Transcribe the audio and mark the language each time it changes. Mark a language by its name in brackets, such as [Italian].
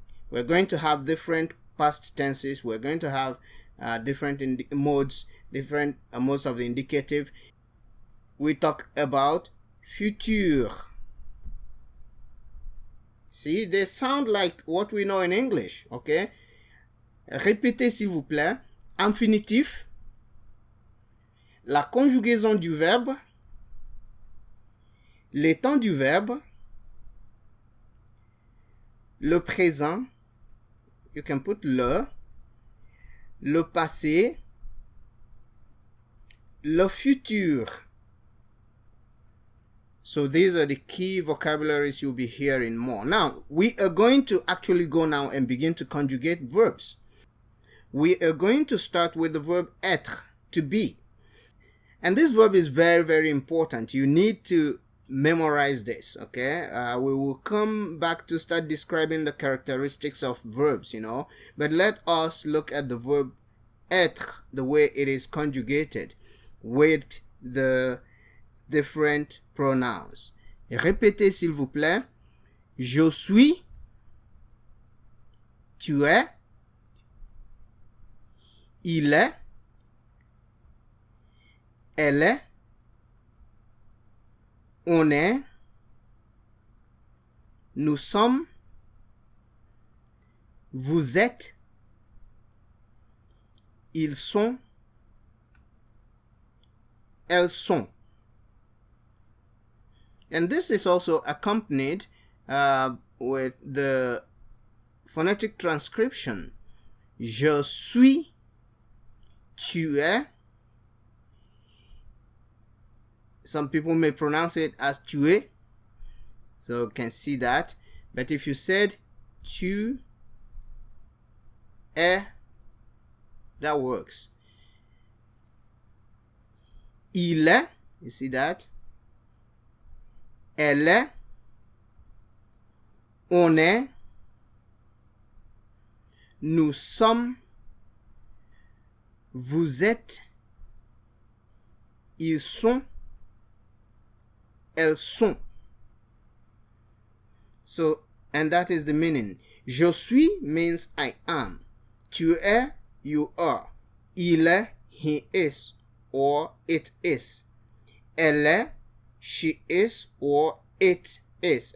[English] We're going to have different past tenses. We're going to have different modes, different modes of the indicative. We talk about futur. See, they sound like what we know in English, okay? [French] Répétez s'il vous plaît. Infinitif, la conjugaison du verbe, les temps du verbe, le présent, [English] you can put [French] le passé, le futur. [English] So these are the key vocabularies you'll be hearing more. Now, we are going to actually go now and begin to conjugate verbs. We are going to start with the verb êtres, to be. And this verb is very, very important. You need to memorize this, okay? We will come back to start describing the characteristics of verbs, But let us look at the verb être, the way it is conjugated with the different pronouns. [French] Répétez s'il vous plaît. Je suis, tu es, il est, elle est, on est, nous sommes, vous êtes, ils sont, elles sont. [English] And this is also accompanied with the phonetic transcription. [French] Je suis, tu es. [English] Some people may pronounce it as [French] tu es, [English] so you can see that. But if you said [French] tu es, [English] that works. [French] Il est, [English] you see that? [French] Elle est, on est, nous sommes, vous êtes, ils sont, elles sont. [English] So, and that is the meaning. [French] Je suis [English] means I am. [French] Tu es, [English] you are. [French] Il est, [English] he is, or it is. [French] Elle est, [English] she is, or it is.